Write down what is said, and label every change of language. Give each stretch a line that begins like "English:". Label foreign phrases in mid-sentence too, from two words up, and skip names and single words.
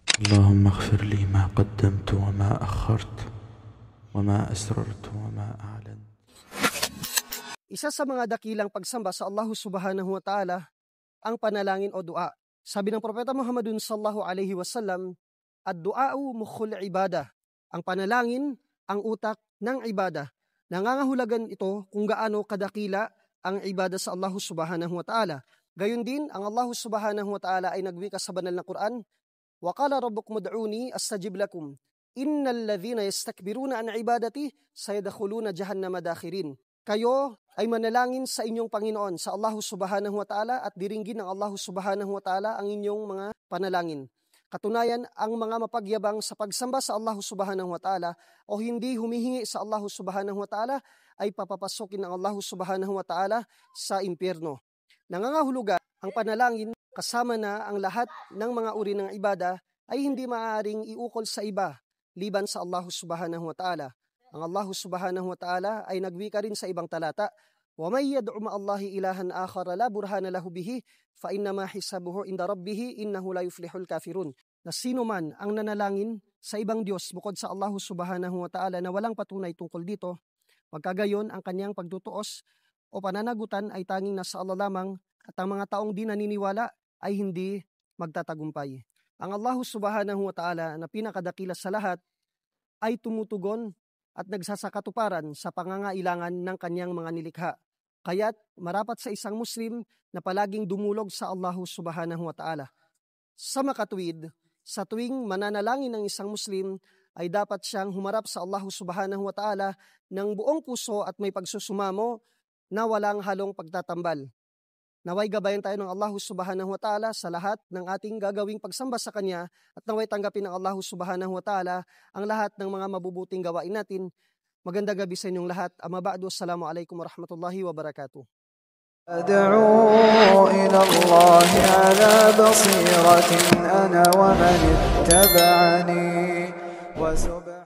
Arabic: اللهم اغفر لي ما قدمت وما أخرت وما أسررت وما أعلنت.
Filipino: Isa sa mga dakilang pagsamba sa Allah
Arabic: سبحانه وتعالى
Filipino: ang panalangin o dua. Sabi ng Propeta
Arabic: Muhammadun صلى الله عليه وسلم, الدعاء مخ العبادة.
Filipino: Ang panalangin ang utak ng ibadah. Nangangahulugan ito kung gaano kadakila ang ibadah sa Allah
Arabic: سبحانه وتعالى.
Filipino: Gayon din, ang Allah
Arabic: سبحانه وتعالى
Filipino: ay nagwika sa banal na Quran,
Arabic: وقال ربكم ادعوني أستجب لكم. إن الذين يستكبرون عن عبادتي سيدخلون جهنم داخرين.
Filipino: Kayo ay manalangin sa inyong Panginoon, sa Allah
Arabic: سبحانه وتعالى,
Filipino: at diringgin ng Allah
Arabic: سبحانه وتعالى
Filipino: ang inyong mga panalangin. Katunayan, ang mga mapagyabang sa pagsamba sa Allah
Arabic: سبحانه وتعالى
Filipino: o hindi humihingi sa Allah
Arabic: سبحانه وتعالى
Filipino: ay papapasukin ng Allah
Arabic: سبحانه وتعالى
Filipino: sa impyerno. Nangangahulugan ang panalangin kasama na ang lahat ng mga uri ng ibada ay hindi maaaring iukol sa iba liban sa Allah
Arabic: سبحانه وتعالى. Ang Allah سبحانه وتعالى
Filipino: ay nagwika rin sa ibang talata,
Arabic: ومن يدع مع الله إلها آخر لا برهان له به فإنما حسابه عند ربه إنه لا يفلح الكافرون.
Filipino: Na sino man ang nanalangin sa ibang Diyos bukod sa Allah
Arabic: سبحانه وتعالى
Filipino: na walang patunay tungkol dito, magkagayon ang kanyang pagtutuos o pananagutan ay tanging nasa Allah lamang, at ang mga taong di naniniwala ay hindi magtatagumpay. Ang Allah
Arabic: سبحانه وتعالى
Filipino: na pinakadakila sa lahat ay tumutugon at nagsasakatuparan sa pangangailangan ng kanyang mga nilikha. Kaya't marapat sa isang Muslim na palaging dumulog sa Allah
Arabic: سبحانه وتعالى.
Filipino: Sa makatuwid, sa tuwing mananalangin ng isang Muslim, ay dapat siyang humarap sa Allah
Arabic: سبحانه وتعالى
Filipino: ng buong puso at may pagsusumamo na walang halong pagtatambal. Naway gabayan tayo ng Allah
Arabic: سبحانه وتعالى
Filipino: sa lahat ng ating gagawing pagsamba sa Kanya, at naway tanggapin ng Allah
Arabic: سبحانه وتعالى
Filipino: ang lahat ng mga mabubuting gawain natin. Magandang gabi sa inyong lahat.
Arabic: أما بعد، السلام عليكم ورحمة الله وبركاته. أدعو إلى الله على بصيرة أنا ومن اتبعني